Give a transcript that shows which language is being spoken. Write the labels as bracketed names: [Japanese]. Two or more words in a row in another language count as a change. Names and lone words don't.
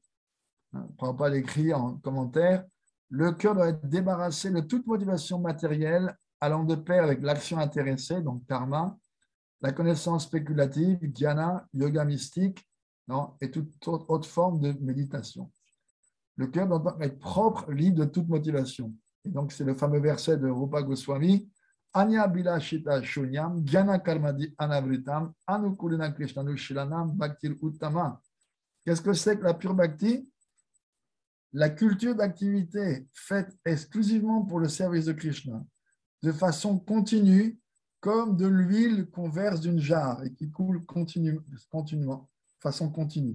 [French] Prabhupada écrit en commentaire, le cœur doit être débarrassé de toute motivation matérielle allant de pair avec l'action intéressée, donc karma, la connaissance spéculative, dhyana, yoga mystique, non, et toute autre forme de méditation. Le cœur doit être propre, libre de toute motivation. Et donc, c'est le fameux verset de Rupa Goswami, [Sanskrit] अन्य बिलाषिता शून्यं, ज्ञान कर्मादि अनावृतम्, अनुकुलिन कृष्णानु शीलनं, भक्तिर् उत्तमा. [French] Qu'est-ce que c'est que la pure bhakti? La culture d'activité faite exclusivement pour le service de Krishna, de façon continue, comme de l'huile qu'on verse d'une jarre et qui coule continuellement, de façon continue.